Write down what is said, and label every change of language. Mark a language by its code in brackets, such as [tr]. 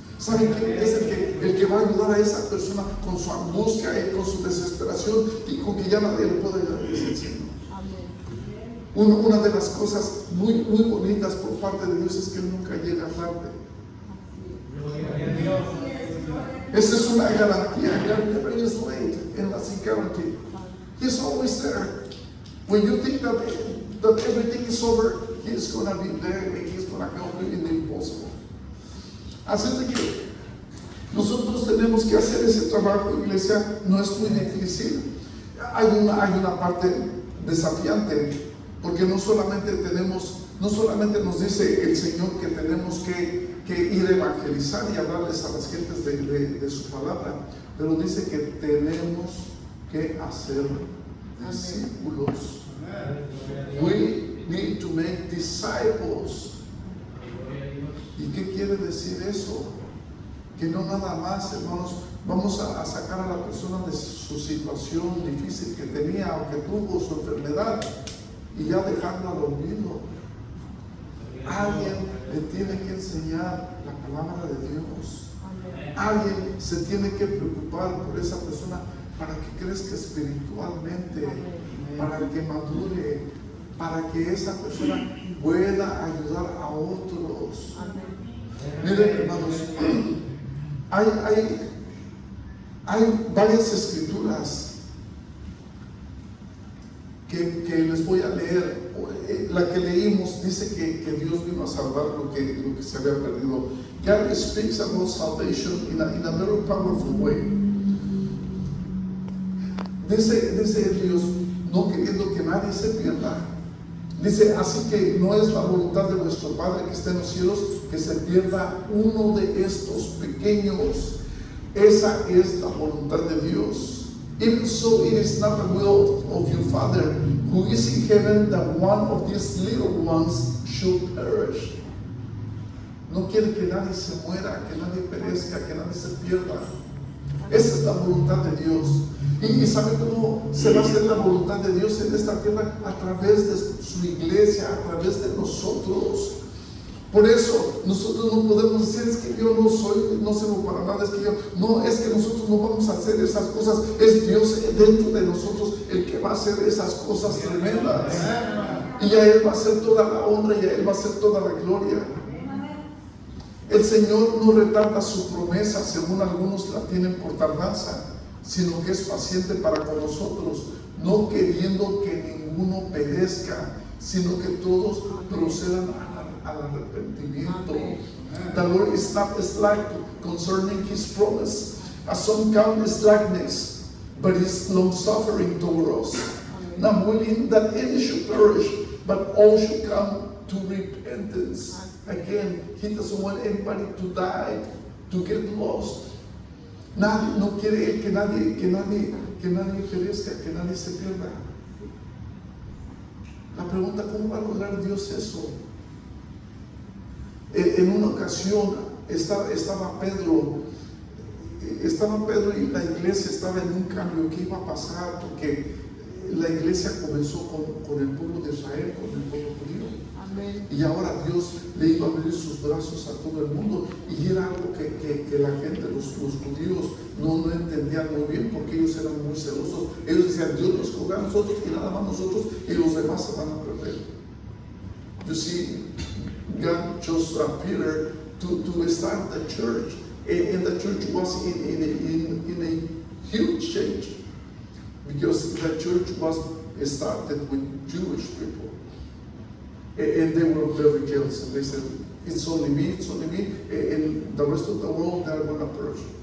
[es] ¿Saben quién es el que va a ayudar a esa persona con su angustia y con su desesperación y con que ya nadie le puede ayudar? Es el Señor. Una de las cosas muy bonitas por parte de Dios es que Él nunca llega tarde. Esa es una garantía. [en] God never is late, and that's a guarantee. He's always there. When you think that everything is over, He's going to be there and He's going to help you in the impossible. [es] Así de que nosotros tenemos que hacer ese trabajo, iglesia. No es muy difícil. Hay una parte desafiante, porque no solamente nos dice el Señor que tenemos que ir a evangelizar y hablarles a las gentes de su palabra, pero dice que tenemos que hacer discípulos. [en] We need to make disciples. [es] ¿Y qué quiere decir eso? Que no nada más, hermanos, vamos a sacar a la persona de su situación difícil que tenía o que tuvo su enfermedad y ya dejarlo al olvido. Alguien le tiene que enseñar la palabra de Dios. Alguien se tiene que preocupar por esa persona para que crezca espiritualmente, para que madure, para que esa persona pueda ayudar a otros. Miren, hermanos, hay varias escrituras que les voy a leer. La que leímos dice que Dios vino a salvar lo que se había perdido. [en] God speaks about salvation in a very powerful way. [es] Dice Dios, no queriendo que nadie se pierda. Dice, así que no es la voluntad de vuestro Padre que está en los cielos que se pierda uno de estos pequeños. Esa es la voluntad de Dios. [en] Even so, it is not the will of your Father who is in heaven that one of these little ones should perish. [es] No quiere que nadie se muera, que nadie perezca, que nadie se pierda. Esa es la voluntad de Dios. ¿Y sabe cómo se va a hacer la voluntad de Dios en esta tierra? A través de su iglesia, a través de nosotros. Por eso nosotros no podemos decir, es que yo no sirvo para nada, es que nosotros no vamos a hacer esas cosas. Es Dios dentro de nosotros el que va a hacer esas cosas tremendas. Y a Él va a hacer toda la honra y a Él va a hacer toda la gloria. El Señor no retarda su promesa, según algunos la tienen por tardanza, sino que es paciente para con nosotros, no queriendo que ninguno perezca, sino que todos procedan al arrepentimiento. [en] The Lord is not slack concerning His promise, as some count slackness, but is long-suffering toward us, not willing that any should perish, but all should come to repentance. Again, He doesn't want anybody to die, to get lost. [es] Nadie, no quiere que nadie perezca, que nadie se pierda. La pregunta, ¿cómo va a lograr Dios eso? En una ocasión estaba Pedro y la iglesia estaba en un cambio. ¿Qué iba a pasar? Porque la iglesia comenzó con el pueblo de Israel, con el pueblo judío. Amén. Y ahora Dios le iba a abrir sus brazos a todo el mundo. Y era algo que la gente, los judíos, no entendían muy bien, porque ellos eran muy celosos. Ellos decían, Dios nos cobró a nosotros y nada más nosotros, y los demás se van a perder. [en] You see, God chose Peter to start the church, and the church was in a huge change, because the church was started with Jewish people, and they were very jealous, and they said, it's only me, and the rest of the world, they're going to perish.